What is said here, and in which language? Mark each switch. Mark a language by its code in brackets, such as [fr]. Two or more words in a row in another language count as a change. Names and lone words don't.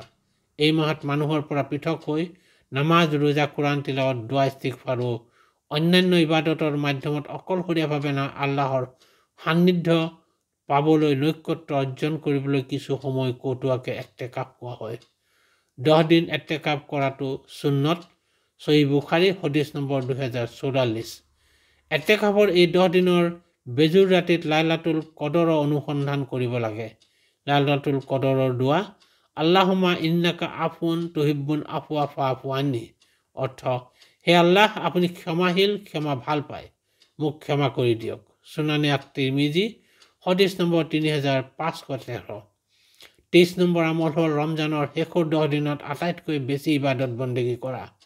[as] এই মাহত মানুহৰ পৰা পৃথক হৈ নামাজ, ৰোজা, কোৰআন তিলাৱত, দোৱা, ইস্তিগফাৰ আৰু অন্যান্য ইবাদতৰ মাধ্যমত অকলশৰীয়াভাৱে আল্লাহৰ সান্নিধ্য পাবলৈ নৈকট্য অৰ্জন কৰিবলৈ কিছু সময় কটোৱাকে ইতিকাফ কোৱা হয়। 10 দিন ইতিকাফ কৰাটো সুন্নত। সহিহ বুখাৰী হদিছ নম্বৰ 2044। ইতিকাফৰ এই 10 দিনৰ বেজুৰ ৰাতিত লাইলাতুল কদৰৰ অনুসন্ধান কৰিব লাগে। লাইলাতুল কদৰৰ দোৱা, [ar] اللهم إنك عفو تحب العفو فاعف عني. [as] অৰ্থ, হে আল্লাহ, আপুনি ক্ষমাশীল, ক্ষমা ভাল পায়, মোক ক্ষমা কৰি দিয়ক। সুনানে আত-তিৰমিজি হদিছ নম্বৰ 3513। 23 নম্বৰ আমল হ'ল ৰমজানৰ শেষৰ 10 দিনত আটাইতকৈ বেছি ইবাদত বন্দেগী কৰা।